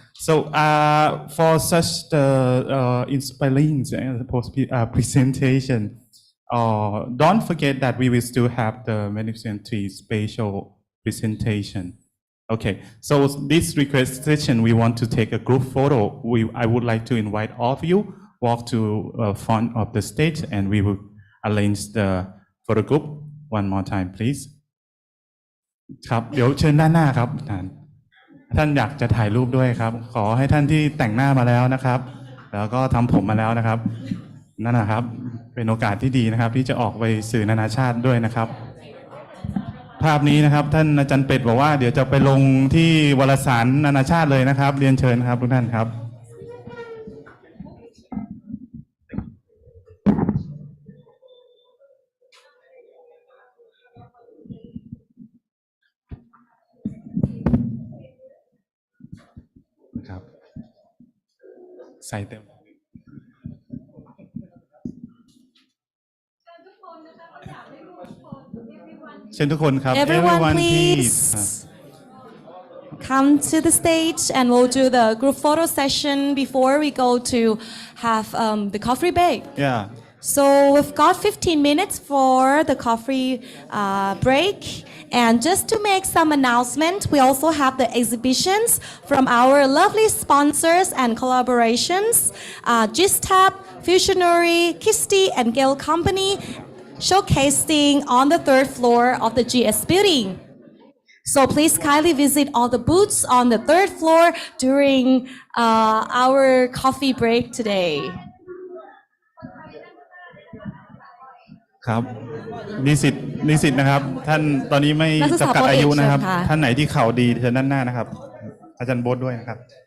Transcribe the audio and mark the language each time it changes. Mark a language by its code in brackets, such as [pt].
[en] So for such inspiring presentation, don't forget that we will still have the Magnificent Tree special presentation. Okay, so this request session, we want to take a group photo. I would like to invite all of you walk to front of the stage, and we will arrange the photo group one more time, please. [th] ครับเดี๋ยวเชิญด้านหน้าครับท่านอยากจะถ่ายรูปด้วยครับขอให้ท่านที่แต่งหน้ามาแล้วนะครับแล้วก็ทำผมมาแล้วนะครับนั่นนะครับเป็นโอกาสที่ดีนะครับที่จะออกไปสื่อนานาชาติด้วยนะครับ ภาพนี้นะครับท่านอาจารย์เป็ดบอกว่าเดี๋ยวจะไปลง ที่วารสารนานาชาติเลยนะครับเรียนเชิญครับทุกท่านครับใส่เต็มเชิญทุกคนครับ [en] Everyone please come to the stage, and we'll do the group photo session before we go to have the coffee break. Yeah. So we've got 15 minutes for the coffee break. And just to make some announcement, we also have the exhibitions from our lovely sponsors and collaborations, GISTAB, Fusionary, KISTI, and Gale Company, showcasing on the 3rd floor of the GS building. So please kindly visit all the booths on the 3rd floor during our coffee break today. [th] ครับนิสิตนะครับท่านตอนนี้ไม่จำกัดอายุนะครับท่านไหนที่เข่าดีเชิญด้านหน้านะครับอาจารย์โบ๊ทด้วยนะครับ